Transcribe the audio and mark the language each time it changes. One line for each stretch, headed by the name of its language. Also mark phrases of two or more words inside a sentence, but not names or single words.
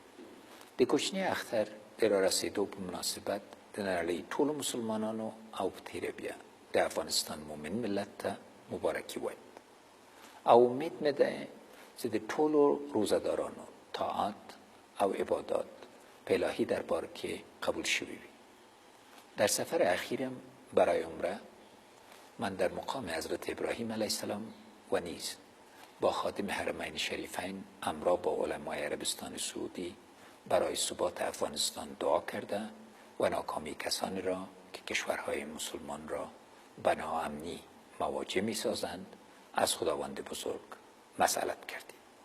Pashto: د کوچنی اختر د رارسېدو په مناسبت د نړۍ ټولو مسلمانانو او په تیره بیا د افغانستان مومن ملت ته مبارکي وایم او امید مې ده چې د ټولو روزهدارانو طاعت او عبادات په الهی دربار کې قبول شوي وي.
Persian: در سفر اخیرم برای عمره من در مقام حضرت ابراهیم علیه السلام و نیز با خادم حرمین شریفین همراه با علمای عربستان سعودی برای ثبات افغانستان دعا کرده و ناکامی کسانی را که کشورهای مسلمان را به ناامنی مواجه می سازند از خداوند بزرگ مسئلت کردیم.